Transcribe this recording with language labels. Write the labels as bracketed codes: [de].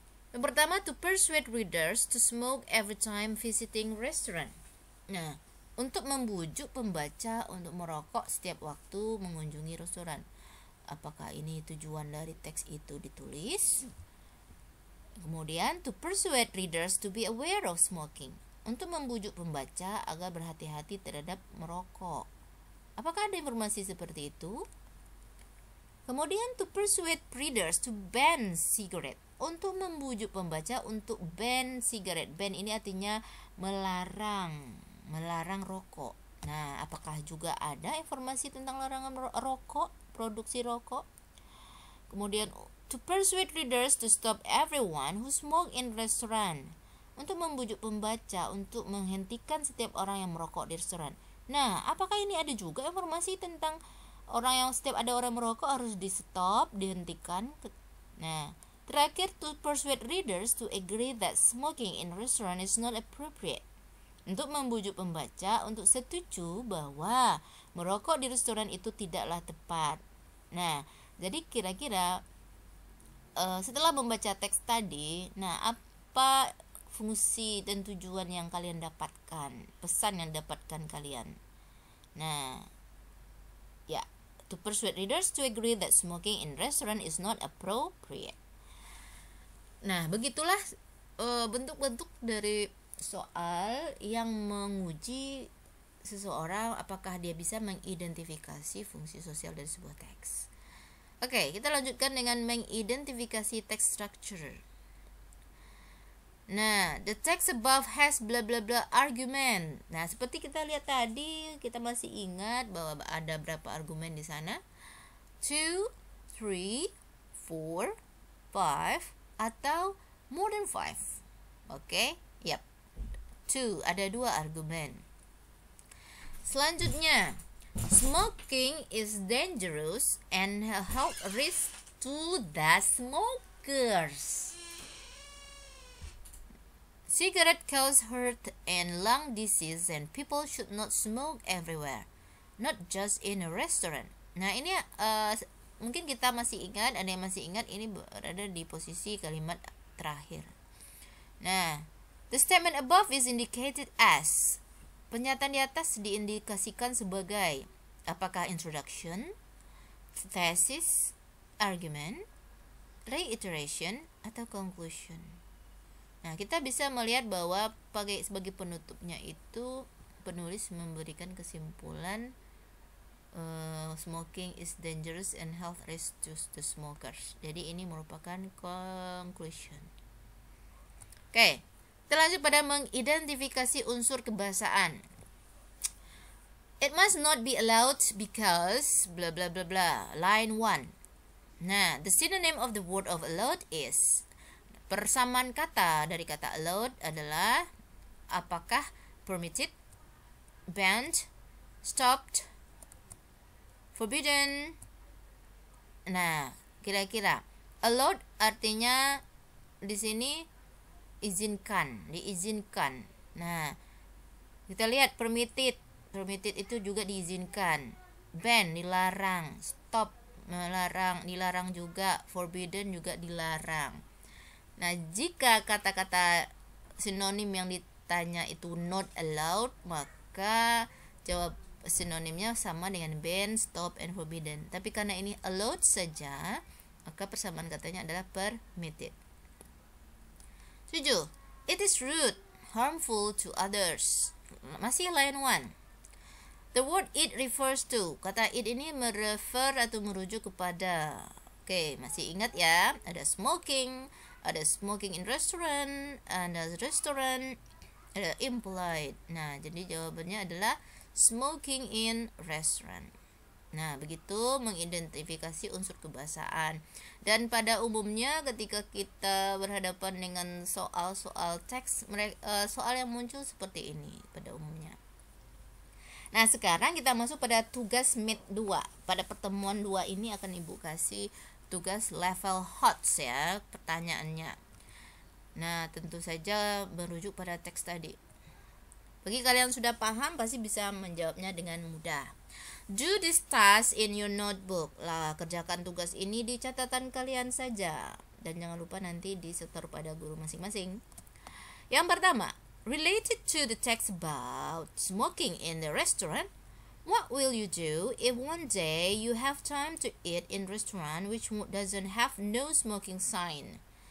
[id] Yang pertama, [en] to persuade readers to smoke every time visiting restaurant. [id] Nah, untuk membujuk pembaca untuk merokok setiap waktu mengunjungi restoran. Apakah ini tujuan dari teks itu ditulis? [en] Kemudian, to persuade readers to be aware of smoking. [id] Untuk membujuk pembaca agar berhati-hati terhadap merokok. Apakah ada informasi seperti itu? Kemudian, [en] to persuade readers to ban cigarette. [id] Untuk membujuk pembaca untuk [en] ban cigarette. [id] Ban ini artinya melarang rokok. Nah, apakah juga ada informasi tentang larangan rokok, produksi rokok? [en] Kemudian, to persuade readers to stop everyone who smoke in restaurant. [id] Untuk membujuk pembaca untuk menghentikan setiap orang yang merokok di restoran. Nah, apakah ini ada juga informasi tentang orang yang setiap ada orang merokok harus di stop, dihentikan? Nah, terakhir, [en] to persuade readers to agree that smoking in restaurant is not appropriate. [id] Untuk membujuk pembaca untuk setuju bahwa merokok di restoran itu tidaklah tepat. Nah, jadi kira-kira setelah membaca teks tadi, nah apa fungsi dan tujuan yang kalian dapatkan, pesan yang dapatkan kalian? [en] Nah, ya, to persuade readers to agree that smoking in restaurant is not appropriate. [id] Nah, begitulah bentuk-bentuk dari soal yang menguji seseorang apakah dia bisa mengidentifikasi fungsi sosial dari sebuah teks. Oke, kita lanjutkan dengan mengidentifikasi text structure. [en] Nah, the text above has blah blah blah argument. [id] Nah, seperti kita lihat tadi, kita masih ingat bahwa ada berapa argumen di sana? [en] 2, 3, 4, 5, atau more than 5. Oke, yep. [id] 2, ada 2 argumen. [en] Selanjutnya, smoking is dangerous and a health risk to the smokers. Cigarette cause heart and lung disease and people should not smoke everywhere, not just in a restaurant. [id] Nah, ini mungkin kita masih ingat, ada yang masih ingat, ini berada di posisi kalimat terakhir. [en] Nah, the statement above is indicated as. [id] Pernyataan di atas diindikasikan sebagai apakah introduction, thesis, argument, reiteration, atau conclusion. Nah, kita bisa melihat bahwa sebagai penutupnya itu penulis memberikan kesimpulan [en] smoking is dangerous and health risk to the smokers. [id] Jadi ini merupakan conclusion. Oke, kita lanjut pada mengidentifikasi unsur kebahasaan. [en] It must not be allowed because blah blah blah blah. Line 1. Nah, the synonym of the word of allowed is. [id] Persamaan kata dari kata allowed adalah apakah permitted, banned, stopped, forbidden. Nah, kira-kira allowed artinya di sini izinkan, diizinkan. Nah, kita lihat permitted itu juga diizinkan. Ban, dilarang. Stop, melarang, dilarang juga. Forbidden juga dilarang. Nah, jika kata-kata sinonim yang ditanya itu not allowed, maka jawab sinonimnya sama dengan [en] ban, stop, and forbidden. [id] Tapi karena ini allowed saja, maka persamaan katanya adalah permitted. 7. [en] It is rude, harmful to others. Masih line 1. The word it refers to. [id] Kata it ini merefer atau merujuk kepada. Oke, masih ingat ya? Ada [en] smoking in restaurant, [id] ada restaurant, ada impolite. Nah, jadi jawabannya adalah [en] smoking in restaurant. [id] Nah, begitu mengidentifikasi unsur kebahasaan. Dan pada umumnya ketika kita berhadapan dengan soal-soal teks, soal yang muncul seperti ini pada umumnya. Nah, sekarang kita masuk pada tugas mid 2. Pada pertemuan 2 ini akan Ibu kasih tugas level HOTS ya pertanyaannya. Nah, tentu saja merujuk pada teks tadi. Bagi kalian sudah paham pasti bisa menjawabnya dengan mudah. [en] Do this task in your notebook. [id] Lah, kerjakan tugas ini di catatan kalian saja. Dan jangan lupa nanti disetor pada guru masing-masing. Yang pertama, [en] related to the text about smoking in the restaurant. What will you do if one day you have time to eat in restaurant which doesn't have no smoking sign?